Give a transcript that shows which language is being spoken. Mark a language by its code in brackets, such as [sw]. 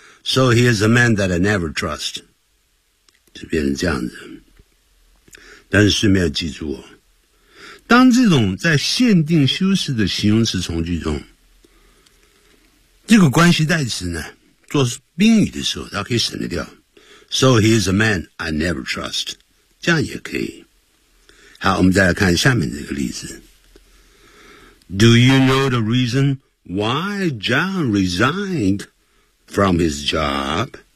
[en] So he is a man that I never trust. [zh] 就变成这样子。但是顺便要记住，当这种在限定修饰的形容词从句中，这个关系代词呢做宾语的时候，它可以省得掉。 [en] So he is a man I never trust， [zh] 这样也可以。好，我们再来看下面这个例子。 [en] Do you know the reason why John resigned from his job？